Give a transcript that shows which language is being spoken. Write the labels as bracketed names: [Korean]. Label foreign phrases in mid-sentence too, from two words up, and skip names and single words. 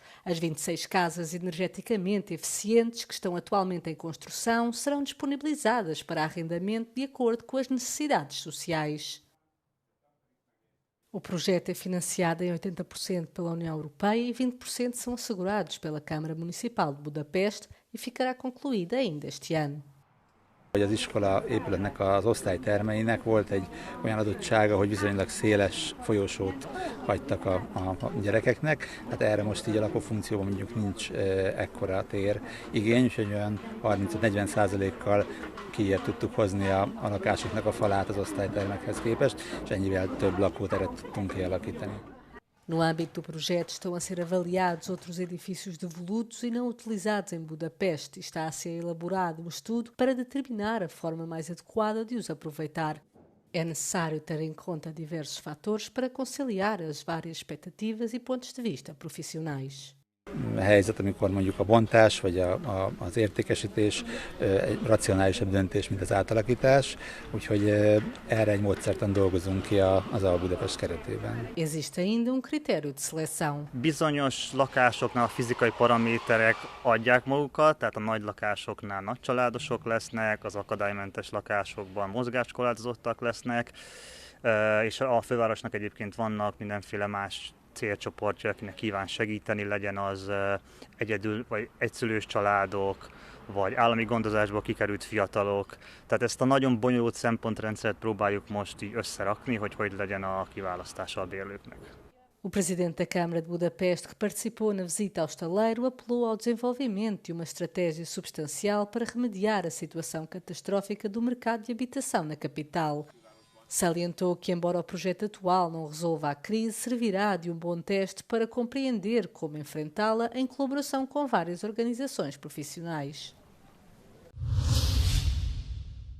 [Portuguese] As 26 casas energeticamente eficientes que estão atualmente em construção serão disponibilizadas para arrendamento de acordo com as necessidades sociais. O projeto é financiado em 80% pela União Europeia e 20% são assegurados pela Câmara Municipal de Budapeste e ficará concluída ainda este ano. [Hungarian] Az iskola épületnek az osztálytermeinek volt egy olyan adottsága, hogy viszonylag széles folyosót hagytak a gyerekeknek. Hát erre most így a lakófunkcióban mondjuk nincs ekkora tér igény, úgyhogy olyan 30-40%-kal kijebb tudtuk hozni a lakásoknak a falát az osztálytermekhez képest, és ennyivel több lakóteret tudtunk kialakítani. [Portuguese] No âmbito do projeto estão a ser avaliados outros edifícios devolutos e não utilizados em Budapeste e está a ser elaborado um estudo para determinar a forma mais adequada de os aproveitar. É necessário ter em conta diversos fatores para conciliar as várias expectativas e pontos de vista profissionais. [Hungarian] A helyzet, amikor mondjuk a bontás vagy az értékesítés egy racionálisabb döntés, mint az átalakítás, úgyhogy erre egy módszertan dolgozunk ki az Budapest keretében. [Portuguese] Existe ainda critério de seleção. [Hungarian] Bizonyos lakásoknál a fizikai paraméterek adják magukat, tehát a nagy lakásoknál nagy családosok lesznek, az akadálymentes lakásokban mozgáskorlátozottak lesznek, és a fővárosnak egyébként vannak mindenféle más célcsoportja, akinek kíván segíteni, legyen az egyedül vagy egyszülős családok, vagy állami gondozásból kikerült fiatalok. Tehát ezt a nagyon bonyolult szempontrendszert próbáljuk most így összerakni, hogy legyen a kiválasztása a bérlőknek. [Portuguese] O presidente da Câmara de Budapeste, que participou na visita ao estaleiro, apelou ao desenvolvimento de uma estratégia substancial para remediar a situação catastrófica do mercado de habitação na capital. Salientou que, embora o projeto atual não resolva a crise, servirá de um bom teste para compreender como enfrentá-la em colaboração com várias organizações profissionais.